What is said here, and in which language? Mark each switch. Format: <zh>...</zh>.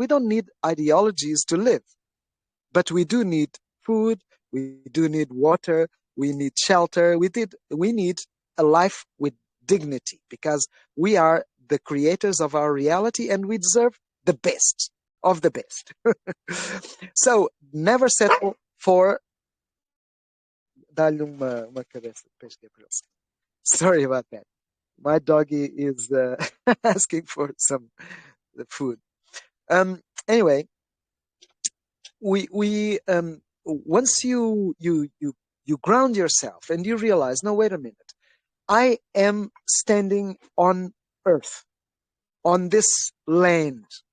<en>We don't need ideologies to live, but we do need food, we do need water, we need shelter, we need a life with dignity, because we are the creators of our reality and we deserve the best of the best. So never settle for</en> <pt>dá-lhe uma cabeça de peixe que é para ele.</pt> <en>Sorry about that. My doggy is asking for some food. Anyway, we once you ground yourself and you realize, no, wait a minute, I am standing on earth, on this land.</en>